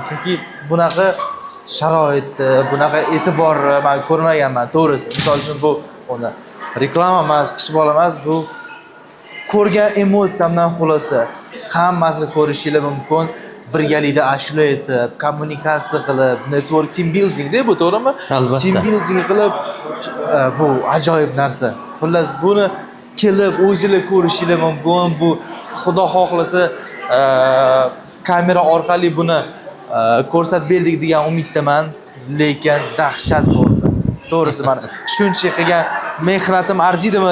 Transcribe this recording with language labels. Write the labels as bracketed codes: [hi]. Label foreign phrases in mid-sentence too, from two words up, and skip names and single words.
[uz] Chunki bunaqa sharoitni, bunaqa e'tiborni men ko'rmaganman, to'g'risi. Misol uchun bu uni reklama emas, qishbola emas, bu ko'rgan emotsiyamdan xulosa. Hammasini ko'rishingiz mumkin. Birgalikda ashula aytib, kommunikatsiya qilib, [en] network team building [uz] bu to'g'rimi? Albatta. [en] Team building [uz] qilib bu ajoyib narsa. Xullas buni kelib o'zingizlar ko'rishingiz mumkin. Bu xudo xohlasa kamera orqali buni ko'rsatib berdik degan umiddaman, lekin dahshat bo'ldi. To'g'risi mana shuncha qilgan mehnatim arziydimi?